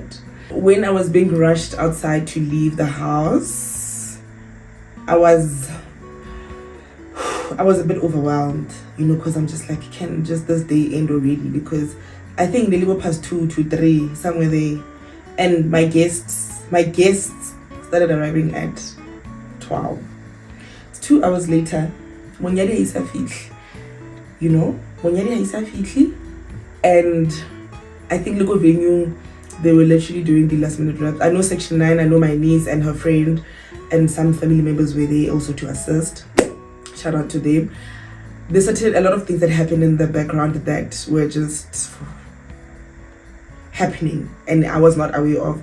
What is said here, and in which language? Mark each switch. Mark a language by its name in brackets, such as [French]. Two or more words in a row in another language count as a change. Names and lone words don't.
[English] When I was being rushed outside to leave the house, I was a bit overwhelmed, because I'm just like, can just this day end already? Because I think they were past 2 to 3, somewhere there. And my guests started arriving at 12. It's 2 hours later. [Tswana] Monyadi haisa fitli. Monyadi haisa fitli. [English] And I think local venue, they were literally doing the last minute wraps. I know Section 9, I know my niece and her friend and some family members were there also to assist. Shout out to them. There's a lot of things that happened in the background that were just happening and I was not aware of.